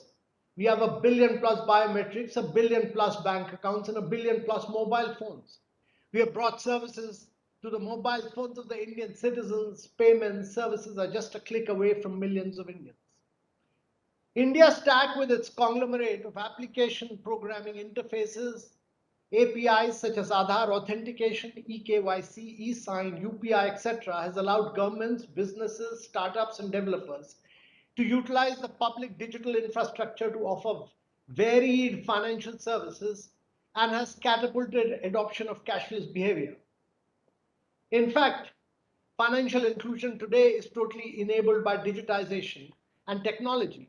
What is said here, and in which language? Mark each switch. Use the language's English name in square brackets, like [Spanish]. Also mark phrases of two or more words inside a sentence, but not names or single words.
[English] We have 1 billion plus biometrics, 1 billion plus bank accounts, and 1 billion plus mobile phones. We have brought services to the mobile phones of the Indian citizens. Payment services are just a click away from millions of Indians. India stack with its conglomerate of application programming interfaces, APIs such as Aadhaar authentication, eKYC, eSign, UPI, etc. has allowed governments, businesses, startups, and developers to utilize the public digital infrastructure to offer varied financial services and has catapulted adoption of cashless behavior. In fact, financial inclusion today is totally enabled by digitization and technology.